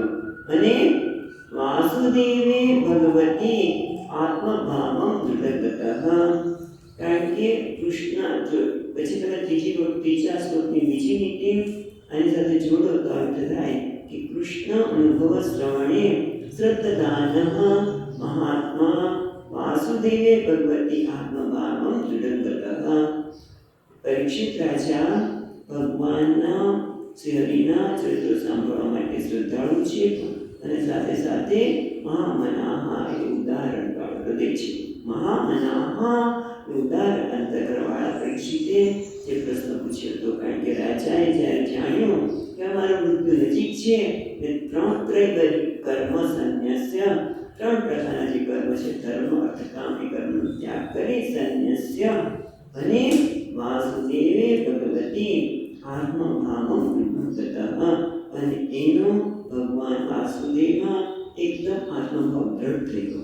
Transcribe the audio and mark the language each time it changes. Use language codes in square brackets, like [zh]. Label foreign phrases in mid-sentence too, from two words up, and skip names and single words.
[sa] અને वासुदेवे भगवती आत्मभावम दृढगतः. [gu] કારણ કે કૃષ્ણ જો પછી તમે ત્રીજા શ્લોકની બીજી નીતિ આની સાથે જોડો તો અર્થ થાય કે કૃષ્ણ [sa] अनुभव श्रवणे श्रद्धानः महात्मा वासुदेवे भगवती आत्मभावं दृढं ततः। [gu] परीक्षित राजा ભગવાનના શ્રી હરિના ચરિત્રો સાંભળવા માટે શ્રદ્ધાળુ છે અને સાથે સાથે મહામનાહા એ ઉદાહરણ વાળો હૃદય છે. મહામનાહા એ ઉદાહરણ અંતકરણવાળા પરીક્ષિતે જે પ્રશ્ન પૂછ્યો હતો, કારણ કે રાજાએ જ્યારે જાણ્યું કે અમારું મૃત્યુ નજીક છે એ [sa] त्रैवै कर्म संन्यस्य, [gu] 3 પ્રકારના જે કર્મ છે ધર્મ અર્થ કામ એ કર્મનો ત્યાગ કરી સંન્યસ્ય અને [sa] वासुदेवे भगवती आत्मभावम विमुक्तः [gu] અને એનો ભગવાન વાસુદેવમાં એકદમ આત્મભાવ દ્રઢ થઈ ગયો.